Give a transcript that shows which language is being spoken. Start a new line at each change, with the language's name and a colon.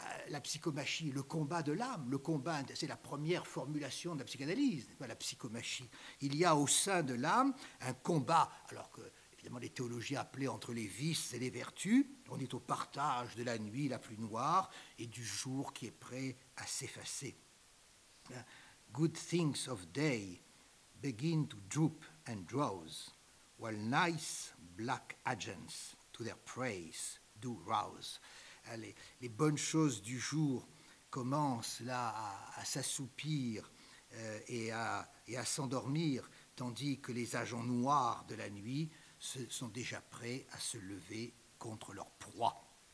French: La psychomachie, le combat de l'âme, le combat, c'est la première formulation de la psychanalyse, n'est-ce pas, la psychomachie. Il y a au sein de l'âme un combat, alors que, évidemment, les théologiens appelaient entre les vices et les vertus, on est au partage de la nuit la plus noire et du jour qui est prêt à s'effacer.
English: Good things of day begin to droop and drowse, while nice black agents to their praise do rouse.
French: Les bonnes choses du jour commencent là à s'assoupir et à s'endormir, tandis que les agents noirs de la nuit sont déjà prêts à se lever contre leur proie.